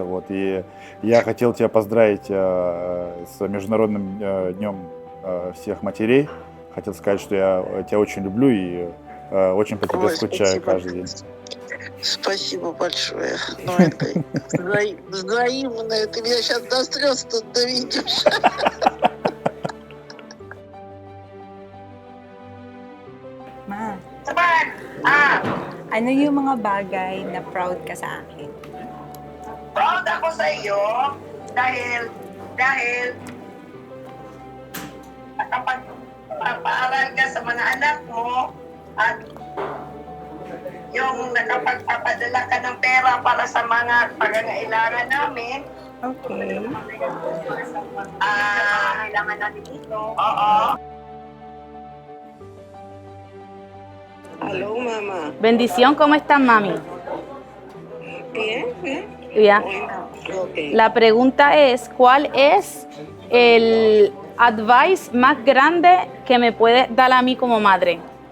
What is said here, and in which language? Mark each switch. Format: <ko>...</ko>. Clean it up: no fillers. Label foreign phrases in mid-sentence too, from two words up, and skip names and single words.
<ru>Вот, и я хотел тебя поздравить с Международным днем всех матерей. Хотел сказать, что я тебя очень люблю и очень по тебе Ой, скучаю спасибо. каждый день. Спасибо большое. Ну, это взаимно. Ты меня сейчас до слез тут доведешь.</ru> <tl>Ma, ano yung mga bagay na proud ka sa akin? Proud ako sa iyo dahil nakapagpapaaral ka sa mga anak mo at yung nakapagpapadala ka ng pera para sa mga pangangailangan namin. Okay. Kailangan natin dito. Oo.</tl> <es>Aló, mamá. Bendición, ¿cómo estás, mami? Bien, bien. Ya. Ok. La pregunta es, ¿cuál es el advice más grande que me puedes dar a mí como madre?</es>